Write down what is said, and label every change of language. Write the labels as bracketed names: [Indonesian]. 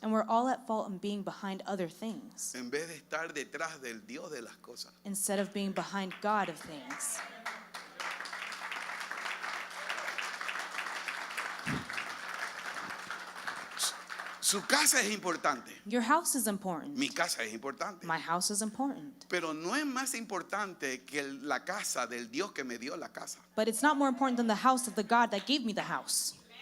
[English] And we're all at fault in being behind other things [Spanish] en vez de estar detrás del Dios de las cosas. [English] instead of being behind God of things. [Spanish] Su casa es importante. [English] Your house is important. [Spanish] Mi casa es importante. [English] My house is important. [Spanish] Pero no es más importante que la casa del Dios que me dio la casa. [English] But it's not more important than the house of the God that gave me the house.